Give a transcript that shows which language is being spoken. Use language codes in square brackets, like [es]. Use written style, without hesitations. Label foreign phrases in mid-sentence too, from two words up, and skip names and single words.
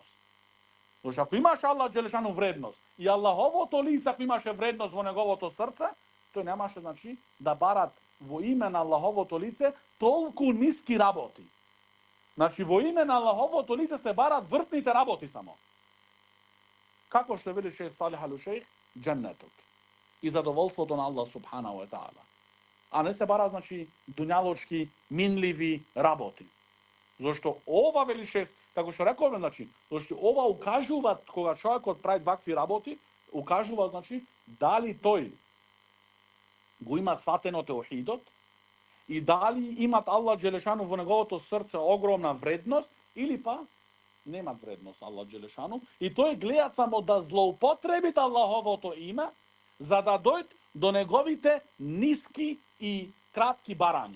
[mk] Зашто ако имаш Аллах Джелешану вредност и Аллаховото лице ако имаше вредност во неговото срце, тој немаше, значи, да барат во име на Аллаховото лице толку ниски работи. Значи, во име на Аллаховото лице се барат вртните работи само. Како што вели шейх Салих ал-Шейх, дженнетот и задоволството на Аллах [ar] سبحانه وتعالى. [mk] А не се бара, значи, дуњалочки, минливи работи. Зошто ова вели шест, како што рековме, значи, зашто ова укажува, кога човекот прави вакви работи, укажува, значи, дали тој го има сватено теохидот и дали имат Аллах Джелешану во неговото срце огромна вредност или па немат вредност Аллах Джелешану и тој гледа само да злоупотребит Аллаховото име за да дојде до неговите ниски и кратки барања.